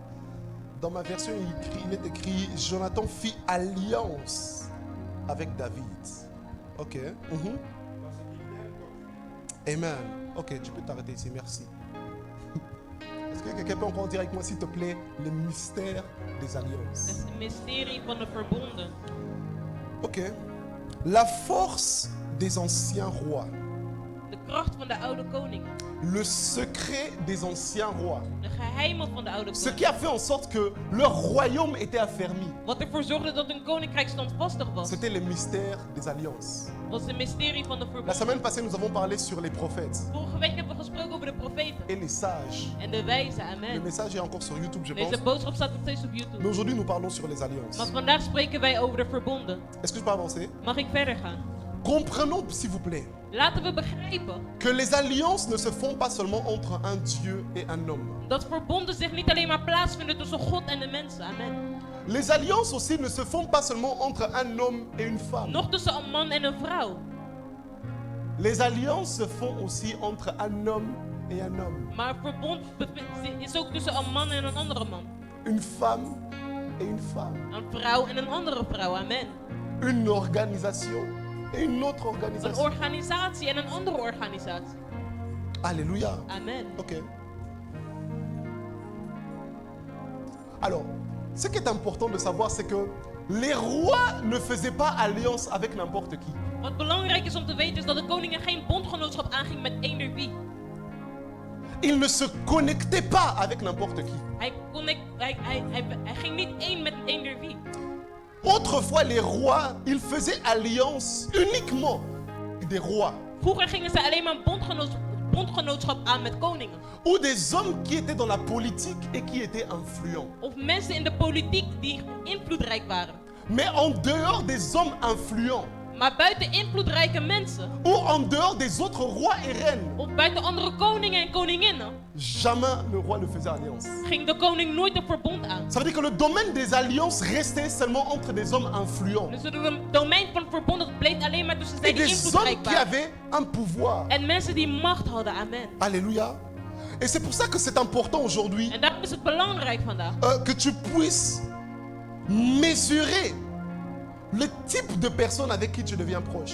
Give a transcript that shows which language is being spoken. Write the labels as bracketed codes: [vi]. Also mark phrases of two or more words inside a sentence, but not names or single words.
[fr] Dans ma version, il est écrit Jonathan fit alliance avec David. Ok. Mhm. Parce qu'il l'aime comme lui. Amen. Ok, tu peux t'arrêter ici. Merci. Est-ce que quelqu'un peut encore dire avec moi, s'il te plaît, le mystère des [nl] Dat [fr] alliances? [nl] is een mysterie van de verbonden. Ok. [fr] La force des anciens rois. [nl] De kracht van de oude koningen. [fr] Le secret des anciens rois. [nl] De geheimen van de oude [fr] Ce [nl] koningen. [fr] qui a fait en sorte que leur royaume était affermi. [nl] Wat ervoor zorgde dat hun koninkrijk standvastig was. [fr] C'était le mystère des alliances. [nl] Was een mysterie van de [fr] La [nl] verbonden. [fr] semaine passée, nous avons parlé sur les prophètes [nl] Vorige week hebben we gesproken over de profeten. [fr] et les sages. [nl] En de wijze, [fr] Le [nl] amen. [fr] message est encore sur YouTube, je pense. [nl] Deze boodschap staat nog steeds op [fr] Mais [nl] YouTube. [fr] aujourd'hui, nous parlons sur les alliances. [nl] Maar vandaag spreken wij over de verbonden. [fr] Est-ce que je peux avancer? [nl] Mag ik verder gaan? [fr] Comprenons, s'il vous plaît, [nl] Laten we begrijpen [fr] que les alliances ne se font pas seulement entre un Dieu et un homme. [nl] dat verbonden zich niet alleen maar plaatsvinden tussen God en de mensen. Amen. [fr] Les alliances aussi ne se font pas seulement entre un homme et une femme. [nl] Nog tussen een man en een vrouw. [fr] Les alliances se font aussi entre un homme et un homme. [nl] Maar verbond is ook tussen een man en een andere man. [fr] Une femme et une femme. [nl] Een vrouw en een andere vrouw. Amen. [fr] Une organisation et une autre [nl] Een [fr] organisation. [nl] organisatie en een andere organisatie. Alléluia. Amen. Ok. [fr] Alors, ce qui est important de savoir, c'est que les rois ne faisaient pas alliance avec n'importe qui. [nl] Wat belangrijk is om te weten is dat de koningen geen bondgenootschap aanging met eender wie. [fr] Ils ne se connectaient pas avec n'importe qui. [nl] Hij ging niet één met eender wie. [fr] Autrefois, les rois, ils faisaient alliance uniquement des rois [nl] Vroeger gingen ze alleen maar een bondgenootschap aan met koningen. [fr] ou des hommes qui étaient dans la politique et qui étaient influents. [nl] Of mensen in de politiek die invloedrijk waren. [fr] Mais en dehors des hommes influents [nl] Maar buiten invloedrijke mensen, [fr] ou en dehors des autres rois et reines, [nl] of buiten andere koningen en koninginnen, [fr] jamais le roi ne faisait alliance. [nl] ging de koning nooit een verbond aan. [fr] Ça veut dire que le domaine des alliances restait seulement entre des hommes influents [nl] Dus het domein van het verbond dat bleef alleen maar tussen zij [fr] et [nl] die [fr] des hommes [nl] invloedrijk [fr] qui [nl] waren. [fr] avaient un pouvoir. [nl] En mensen die macht hadden, amen. Alléluia. [fr] Et c'est pour ça que c'est important aujourd'hui [nl] En daarom is het belangrijk vandaag [fr] que tu puisses mesurer le type de personne avec qui tu deviens proche.